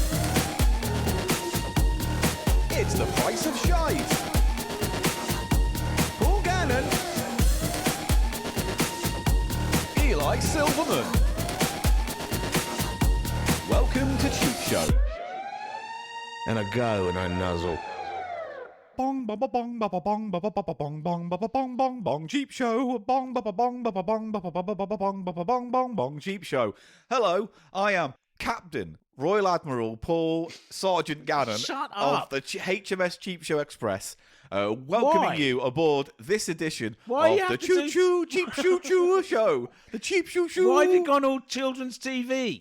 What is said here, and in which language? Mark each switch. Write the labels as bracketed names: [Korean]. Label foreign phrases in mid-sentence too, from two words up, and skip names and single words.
[English] It's the price of shite. Paul Gannon. Eli Silverman. Welcome to Cheap Show. And I go and I nuzzle. Bong ba ba bong ba ba bong ba ba ba ba bong bong ba ba bong bong bong Cheap Show. Bong ba ba bong ba ba bong ba ba ba ba ba bong ba ba bong bong bong Cheap Show. Hello, I am Captain Royal Admiral Paul Sergeant Gannon Shut of up. the HMS Cheap Show Express. Why? Welcoming you aboard this edition Why you of the have to Choo do- Choo Cheap Shoo Choo Show. The Cheap Shoo Shoo. Why have you gone all children's TV?